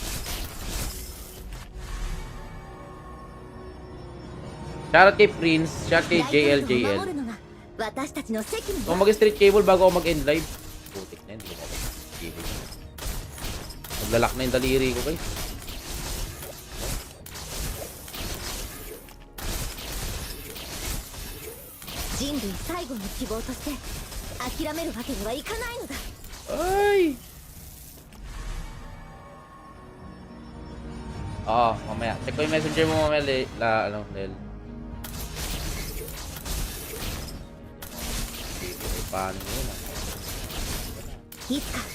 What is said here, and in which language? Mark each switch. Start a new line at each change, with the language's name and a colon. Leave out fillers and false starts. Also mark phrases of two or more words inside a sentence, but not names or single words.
Filipino: Shoutout kay Prince, shoutout kay JLJL. Kung mag-street cable bago ako mag-end live. Putik na yun, hindi ko mag-cable. Maglalak na yung daliri ko, guys.
Japanese: 人類最後の希望として諦めるわけにはいかないのだ。
Filipino: Ay! Mamaya. Check ko yung messenger mo mamaya, Lel. Paano yun,
Japanese: いつか